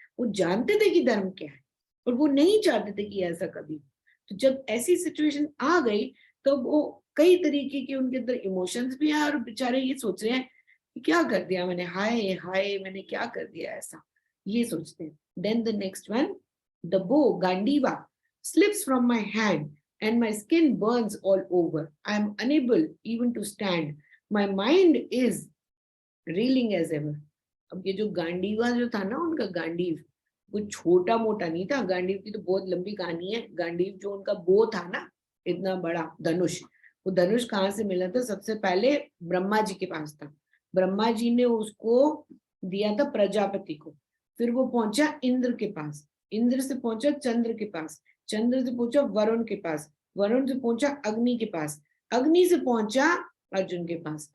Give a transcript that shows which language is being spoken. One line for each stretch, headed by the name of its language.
Hindi: वो जानते थे कि धर्म क्या है और वो नहीं चाहते थे कि ऐसा कभी. तो जब ऐसी सिचुएशन आ गई तो वो कई तरीके के उनके अंदर इमोशंस भी आए और बेचारे ये सोच रहे हैं कि क्या कर दिया मैंने, हाय हाय मैंने क्या कर दिया ऐसा, ये सोचते हैं.
English: Then the next one, the bow Gandiva slips from my hand and my skin burns all over. I am unable even to stand. My mind is reeling as ever.
Hindi: अब ये जो गांडीवा जो था ना उनका गांडीव, वो छोटा मोटा नहीं था. गांडीव की तो बहुत लंबी कहानी है. गांडीव जो उनका बो था ना, इतना बड़ा धनुष, वो धनुष कहाँ से मिला था, सबसे पहले ब्रह्मा जी के पास था. ब्रह्मा जी ने उसको दिया था प्रजापति को, फिर वो पहुंचा इंद्र के पास, इंद्र से पहुंचा चंद्र के पास, चंद्र से पहुंचा वरुण के पास, वरुण से पहुंचा अग्नि के पास, अग्नि से पहुंचा अर्जुन के पास.